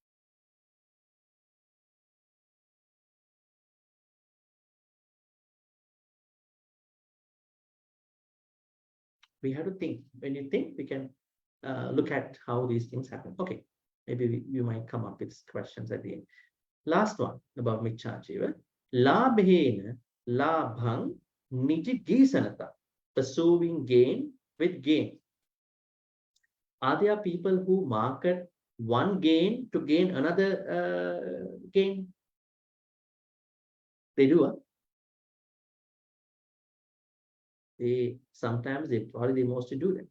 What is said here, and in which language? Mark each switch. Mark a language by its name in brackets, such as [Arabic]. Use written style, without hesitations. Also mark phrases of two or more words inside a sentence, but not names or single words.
[English] We have to think. When you think, we can look at how these things happen. Okay, maybe you might come up with questions at the end. Last one about Micchājiva. [Pali] Labhena labhang nijigisanata. [English] Pursuing gain with gain. Are there people who market one gain to gain another gain? They do, huh? Sometimes they probably mostly do that.